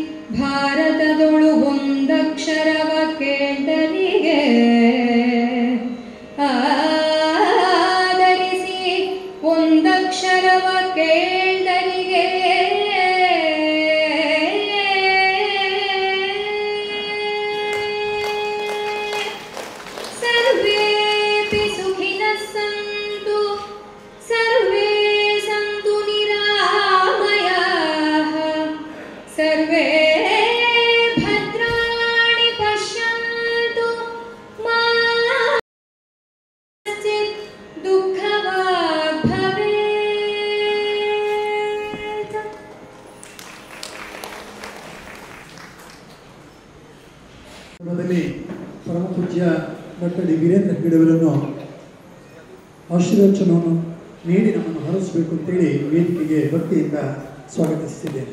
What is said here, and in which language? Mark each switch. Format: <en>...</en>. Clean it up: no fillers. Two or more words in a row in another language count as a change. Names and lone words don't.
<kn>ಭಾರತದೊಳು ಒಂದಕ್ಷರವ ಕೇಳ್ದರಿಗೆ ಆದರಿಸಿ ಒಂದಕ್ಷರವ ಕೇಳ್ದರಿಗೆ</kn> <sa>ಸರ್ವೇಪಿ ಸುಖಿನಃ ಸಂತು ಸರ್ವೇ ಸಂತು ನಿರಾಮಯಾಃ ಸರ್ವೇ ಭದ್ರಾಣಿ ಪಶ್ಯಂತು ಮಾ ಕಶ್ಚಿತ್ ದುಃಖವಾಗ್ ಭವೇತ್.</sa> <kn>ಕ್ರಮದಲ್ಲಿ ಪರಮ ಪೂಜ್ಯ ಡಾಕ್ಟರ್ ಡಿ ವೀರೇಂದ್ರ ಹೆಗ್ಗಡೆಯವರನ್ನು ಆಶೀರ್ವಚನವನ್ನು ನೀಡಿ ನಮ್ಮನ್ನು ಹರಸಬೇಕು ಅಂತೇಳಿ ವೇದಿಕೆಗೆ ಭಕ್ತಿಯಿಂದ ಸ್ವಾಗತಿಸುತ್ತಿದ್ದೇನೆ.</kn>